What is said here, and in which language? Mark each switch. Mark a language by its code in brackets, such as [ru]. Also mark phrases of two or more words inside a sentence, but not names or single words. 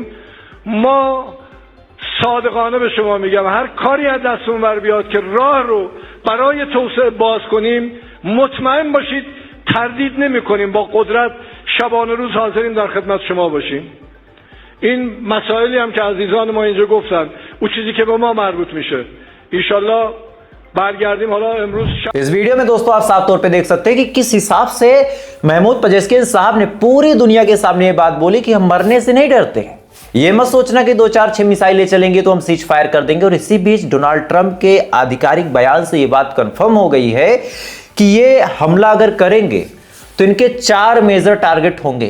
[fa] ما صادقانه به شما میگم هر کاری از دستمون بر بیاد که راه رو برای توسعه باز کنیم، مطمئن باشید تردید نمیکنیم، با قدرت شبانه روز حاضریم در خدمت شما باشیم. این مسائلی هم که عزیزان ما اینجا گفتن، اون چیزی که به ما مربوط میشه انشالله برگردیم. حالا امروز [hi] इस वीडियो में दोस्तों आप साफ तौर पे देख सकते हैं कि किस हिसाब से महमूद पजेस्कियन साहब ने पूरी दुनिया के सामने ये बात बोली कि हम मरने से नहीं डरते हैं। ये मत सोचना कि 2-4-6 मिसाइलें चलेंगी तो हम [en] cease fire [hi] कर देंगे। और इसी बीच डोनाल्ड ट्रंप के आधिकारिक बयान से ये बात कंफर्म हो गई है कि ये हमला अगर करेंगे तो इनके 4 [en] major target [hi] होंगे।